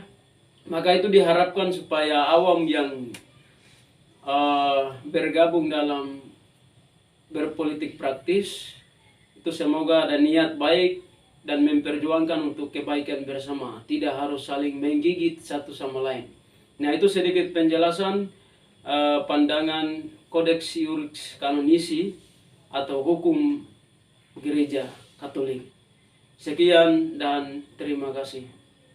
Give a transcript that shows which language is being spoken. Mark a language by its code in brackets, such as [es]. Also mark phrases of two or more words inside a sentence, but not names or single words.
[id] Maka itu diharapkan supaya awam yang bergabung dalam berpolitik praktis itu semoga ada niat baik dan memperjuangkan untuk kebaikan bersama, tidak harus saling menggigit satu sama lain. Nah, itu sedikit penjelasan pandangan kodeks iuris kanonisi atau hukum gereja Katolik. Sekian dan terima kasih.